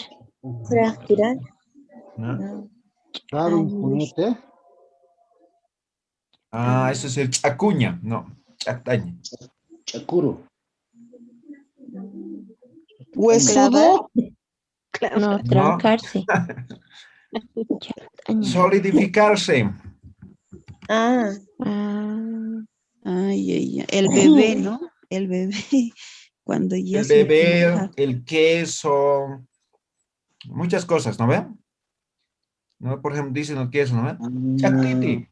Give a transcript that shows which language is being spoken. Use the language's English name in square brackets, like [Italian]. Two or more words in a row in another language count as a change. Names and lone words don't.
[Spanish] Fracturar. ¿No? Dar un puñete. Ah, eso es el chacuña. No, chactaña. [Aymara] Chacuro. [Spanish] Huesudo. Claro. No, No. trancarse. Chataña. Solidificarse. Ah, Ah, Ay, ay, ay. El bebé, ¿no? El bebé, cuando ya El se beber, empieza. el queso. Muchas cosas, ¿no ven? ¿No? Por ejemplo, dicen el queso, ¿no ven? [Aymara] Chactiti.